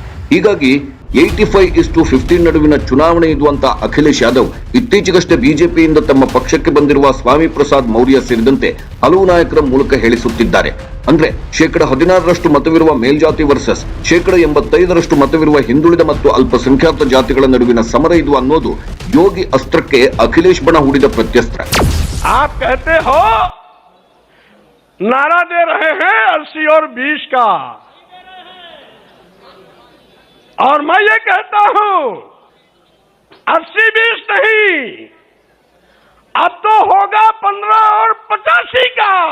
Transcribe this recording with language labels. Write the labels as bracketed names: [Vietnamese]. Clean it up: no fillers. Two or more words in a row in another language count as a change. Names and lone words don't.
[Kannada] ಹೀಗಾಗಿ 85:15 ನಡುವಿನ ಚುನಾವಣೆ ಇದು ಅಂತ ಅಖಿಲೇಶ್ ಯಾದವ್ ಇತ್ತೀಚೆಗಷ್ಟೇ ಬಿಜೆಪಿಯಿಂದ ತಮ್ಮ ಪಕ್ಷಕ್ಕೆ ಬಂದಿರುವ ಸ್ವಾಮಿ ಪ್ರಸಾದ್ ಮೌರ್ಯ ಸೇರಿದಂತೆ ಹಲವು ನಾಯಕರ ಮೂಲಕ ಹೇಳಿಸುತ್ತಿದ್ದಾರೆ. ಅಂದ್ರೆ 16% ಮತವಿರುವ ಮೇಲ್ಜಾತಿ ವರ್ಸಸ್ 85% ಮತವಿರುವ ಹಿಂದುಳಿದ ಮತ್ತು ಅಲ್ಪಸಂಖ್ಯಾತ ಜಾತಿಗಳ ನಡುವಿನ ಸಮರ ಇದು ಅನ್ನೋದು ಯೋಗಿ ಅಸ್ತ್ರಕ್ಕೆ ಅಖಿಲೇಶ್ ಬಣ ಹೂಡಿದ ಪ್ರತ್ಯಸ್ತ್ರ. [Hindi] आप कहते हो नारा दे रहे हैं 80 और 20 का, और मैं ये कहता हूं 80-20 नहीं, अब तो होगा 15 और 85 का.